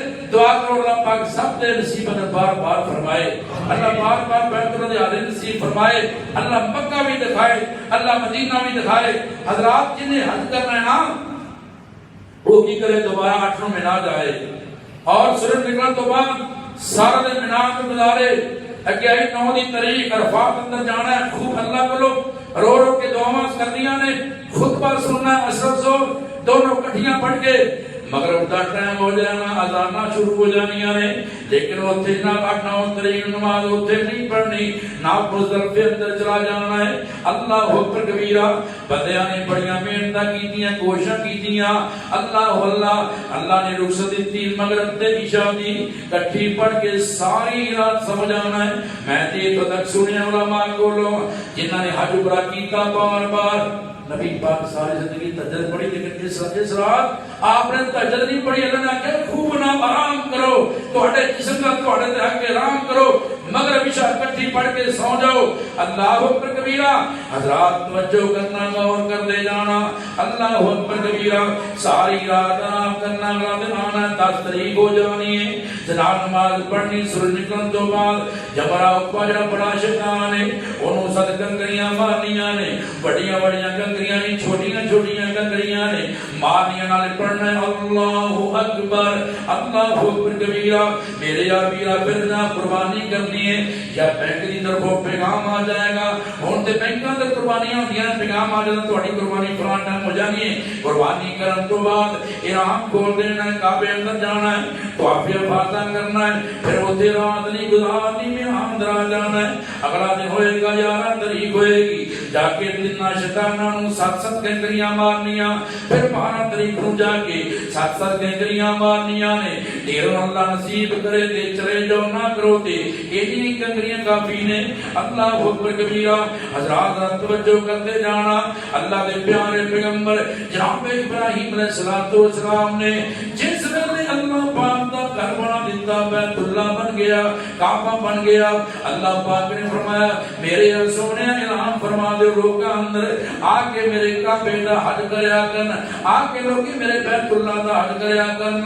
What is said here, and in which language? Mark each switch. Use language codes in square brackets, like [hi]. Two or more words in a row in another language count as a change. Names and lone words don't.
[pa] دعا کرو اللہ پاک سب دے نصیب بار بار فرمائے اللہ بار بار بیت اللہ دے حاضر نصیب فرمائے اللہ مکہ بھی دکھائے اللہ مدینہ بھی دکھائے حضرات جنہیں حج کرنا ہے نا وہ کی کرے دوبارہ 8 مینا جائے اور سورج نکلنے تو بعد سارا دن مینا میں گزارے اگے آئی 9 دی تاریخ عرفات اندر جانا ہے خوب اللہ کو رو رو کے دعاواں کرنیاں نے خطبہ سننا ہے اثر زور دونوں کٹھیاں پڑھ کے مغرب دا ٹائم ہو جانا اذاناں شروع ہو جانیاں نے لیکن اوتھے نہ 8-9 تاریخ نماز اوتھے نہیں پڑھنی نہ مزدلفے اندر چلا جانا ہے [ar] اللہ اکبر کبیرہ [pa] بندیاں نے بڑیاں محنتاں کیتیاں کوششاں کیتیاں اللہ نے رخصت دتی مغرب تے عشاء دی کٹھی پڑھ کے ساری رات سمجھ آنا ہے میں تے تو تک سنیا علماء کولوں جنہاں نے حج عمرہ کیتا بار بار نبی پاک ساری زندگی تہجد پڑھی، لیکن اس رات آپ نے تہجد نہیں پڑھی، اللہ نے کہا خوب نہ آرام کرو، تہاڈے جسم کا تہاڈے تے حق آرام کرو، مغرب عشاء اکٹھی پڑھ کے سو جاؤ۔ [ar] اللہ اکبر کبیرہ، [pa] حضرات توجہ کرنا، غور کر دے جانا، [ar] اللہ اکبر کبیرہ، [pa] ساری رات آرام کرنا، اگلا دن آنا، 10 تاریخ ہو جانی ہے، جناب نماز پڑھنی، سورج نکلن تو بعد جمرہ اکبر جڑا بڑا شیطان ہے انہوں سد کنکریاں مارنیاں نے، بڑیاں بڑیاں کنکریاں نہیں، چھوٹیاں چھوٹیاں کنکریاں نے مارنیاں، نال پڑھنا ہے [ar] اللہ اکبر، اللہ اکبر کبیرہ۔ [pa] میرے آبیرہ پھر نہ قربانی کرنی ہے یا بینک کی طرفوں پیغام آ جائے گا، ہوں تو بینکاں تے قربانیاں ہوندیاں نے، پیغام آ جائے تہاڈی قربانی فلاں ٹائم ہو جانی ہے، قربانی کرن تو بعد احرام کھول دینا ہے، کعبے اندر جانا ہے، طواف افاضہ کرنا ہے، پھر اوتھے رات نہیں گزارنی، میران اندر آ جانا ہے۔ اگلا دن ہوئے گا 11 تاریخ ہوئے گی، جا کے تینا شیطاناں نوں 7 کنکریاں مارنیاں، پھر 12 تاریخ نوں جا کے 7 کنکریاں مارنیاں نے، ڈیروں اللہ نصیب کرے تے چلے جاؤ، نہ کرو تے ایڈی کنکریاں کافی نے۔ [ar] اللہ اکبر کبیرہ، [pa] حضرات توجہ کرتے جانا، اللہ دے پیارے پیغمبر جناب ابراہیم [ar] علیہ السلام [pa] نے جس ویلے اللہ پاک دا گھر بنا دیتا، بیت اللہ بن گیا، کعبہ بن گیا، اللہ پاک نے فرمایا میرے سونے اعلان فرما دے لوکاں اندر آ کے میرے کعبے دا حج کریا کرنا، آ کے لوگ میرے بیت اللہ دا حج کریا کرنا۔